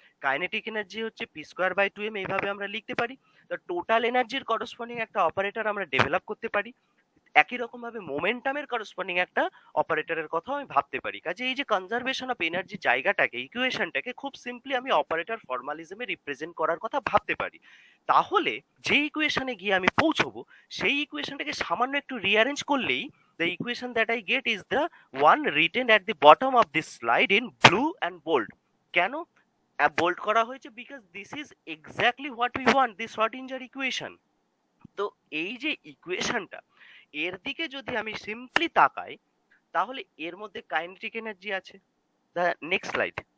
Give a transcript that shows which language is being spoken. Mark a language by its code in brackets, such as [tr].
[bn] Kinetic energy হচ্ছে p²/2m, এইভাবে আমরা লিখতে পারি। তো টোটাল এনার্জির করসপন্ডিং একটা অপারেটর আমরা ডেভেলপ করতে পারি। একই রকম ভাবে মোমেন্টামের করসপন্ডিং একটা অপারেটরের কথা আমি ভাবতে পারি। কাজে এই যে কনজারভেশন অফ এনার্জি জায়গাটাকে, ইকুয়েশনটাকে খুব সিম্পলি আমি অপারেটর ফর্মালিজমে রিপ্রেজেন্ট করার কথা ভাবতে পারি। তাহলে যে ইকুয়েশনে গিয়ে আমি পৌঁছবো সেই ইকুয়েশনটাকে সামান্য একটু রিঅ্যারেঞ্জ করলেই [en] the equation that I get is the one written at the bottom of this slide in blue and bold. [bn] কেন বোল্ড করা হয়েছে? [en] Because this is exactly what we want, this Schrodinger equation. [bn] তো এই যে ইকুয়েশনটা, এর দিকে যদি আমি সিম্পলি তাকাই তাহলে এর মধ্যে কাইনেটিক এনার্জি আছে। Next slide.